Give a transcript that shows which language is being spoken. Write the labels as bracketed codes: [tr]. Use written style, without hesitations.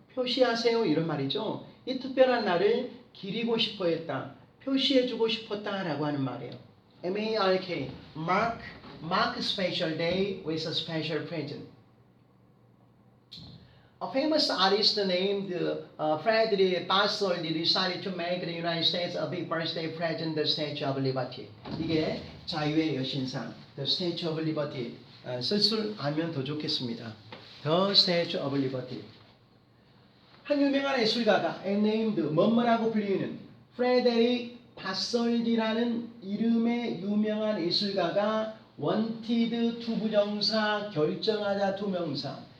[ko] 표시하세요 이런 말이죠. 이 특별한 날을 기리고 싶어 했다. 표시해주고 싶었다라고 하는 말이에요. [en] M-A-R-K mark special day with a special present. A famous artist named Frederick Bartholdi decided to make the United States a big birthday present, the Statue of Liberty. [ko] 이게 자유의 여신상, the Statue of Liberty. 쓸 줄 알면 더 좋겠습니다. [en] The Statue of Liberty. [ko] 한 유명한 예술가가 named 뭐뭐라고 불리는 프레데릭 바설디라는 이름의 유명한 예술가가 wanted to 부정사, 결정하다 to 명사.